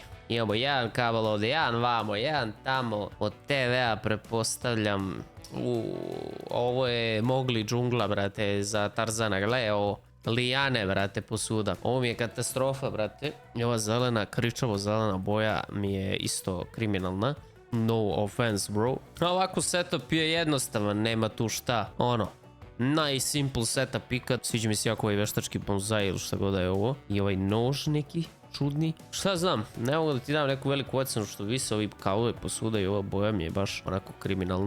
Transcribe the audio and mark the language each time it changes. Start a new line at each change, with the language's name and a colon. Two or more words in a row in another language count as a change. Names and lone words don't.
Serbian: Imamo jedan kabel ovdje, jedan vamo, jedan tamo. Od TV-a pretpostavljam. Ovo je Mogli džungla, brate, za Tarzana. Gle, ovo lijane, brate, posuda. Ovo mi je katastrofa, brate. I ova zelena, kričavo zelena boja mi je isto kriminalna.
English: No offense, bro.
Serbian: Ovako setup je jednostavan, nema tu šta. Ono, najsimple setup ikad. Sviđa mi se jako ovaj veštački bonsai ili šta god da je ovo. I ovaj nož neki čudni. Šta znam, ne mogu da ti dam neku veliku ocenu što vise ovi kavove posuda i ova boja mi je baš onako kriminalna.